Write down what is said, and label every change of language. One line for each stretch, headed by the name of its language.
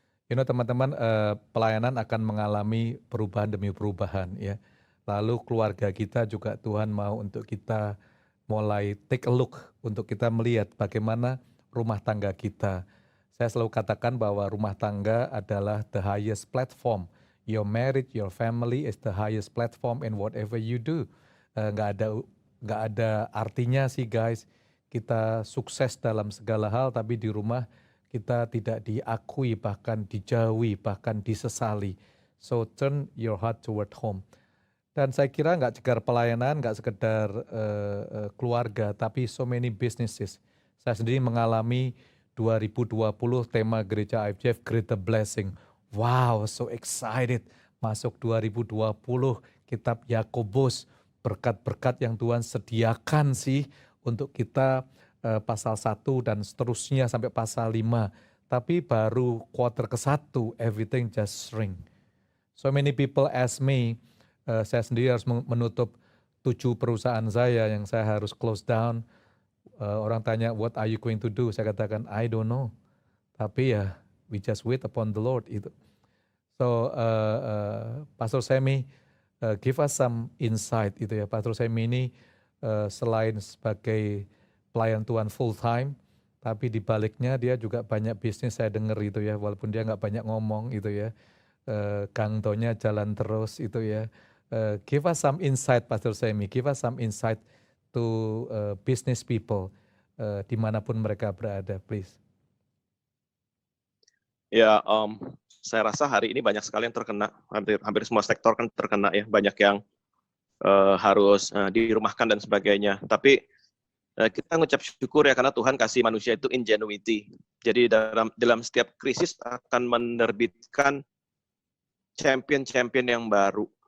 English: You know
Indonesian: teman-teman, pelayanan akan mengalami perubahan demi perubahan ya. Lalu keluarga kita juga Tuhan mau untuk kita mulai
English: take a look,
Indonesian: untuk kita melihat bagaimana rumah tangga kita. Saya selalu katakan bahwa rumah tangga adalah
English: the highest platform. Your marriage, your family is the highest platform in whatever you do.
Indonesian: Nggak ada artinya sih guys, kita sukses dalam segala hal, tapi di rumah kita tidak diakui, bahkan dijauhi, bahkan disesali.
English: So turn your heart toward home.
Indonesian: Dan saya kira nggak sekedar pelayanan, nggak sekedar keluarga, tapi
English: so many businesses.
Indonesian: Saya sendiri mengalami 2020 tema gereja IFJF Greater Blessing.
English: Wow, so excited.
Indonesian: Masuk 2020, kitab Yakobus, berkat-berkat yang Tuhan sediakan sih untuk kita pasal 1 dan seterusnya sampai pasal 5. Tapi baru quarter ke-1,
English: everything just shrink. So many people ask me,
Indonesian: saya sendiri harus menutup 7 perusahaan saya yang saya harus close down. Orang tanya,
English: what are you going to do?
Indonesian: Saya katakan,
English: I don't know.
Indonesian: Tapi ya,
English: we just wait upon the Lord. Itu. So, Pastor Semi, give us some insight.
Indonesian: Itu ya, Pastor Semi ini selain sebagai pelayan Tuhan full time, tapi di baliknya dia juga banyak bisnis saya dengar itu ya, walaupun dia nggak banyak ngomong itu ya. Gangtonya jalan terus itu ya.
English: Give us some insight,
Indonesian: Pastor Semi.
English: Give us some insight to business people
Indonesian: dimanapun mereka berada,
English: please.
Indonesian: Ya, saya rasa hari ini banyak sekali yang terkena, hampir semua sektor kan terkena ya, banyak yang harus dirumahkan dan sebagainya. Tapi kita ngucap syukur ya karena Tuhan kasih manusia itu ingenuity. Jadi dalam setiap krisis akan menerbitkan champion-champion yang baru.